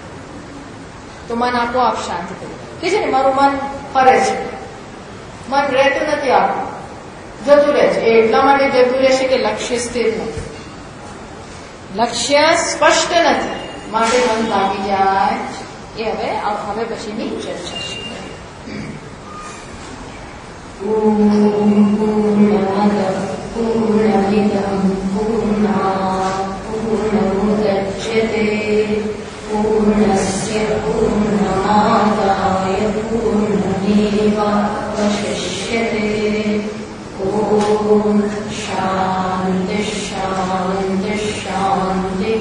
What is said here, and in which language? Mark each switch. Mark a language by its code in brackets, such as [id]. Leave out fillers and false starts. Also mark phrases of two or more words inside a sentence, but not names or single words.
[gu] તો મન આપોઆપ શાંત થઈ કે છે ને, મારું મન ફરે છે, મન રહેતું નથી, આપણું જતું રહે છે. એ એટલા માટે જતું રહેશે કે લક્ષ્ય સ્થિર નથી, લક્ષ્ય સ્પષ્ટ નથી, માટે મન ભાગી જાય. એ હવે પછીની ચર્ચા છે. [sa] પૂર્ણમિદં પૂર્ણાત પૂર્ણમુદચ્યતે પૂર્ણસ્ય પૂર્ણમાદાય પૂર્ણમેવાવશિષ્યતે शांति शांति शांति।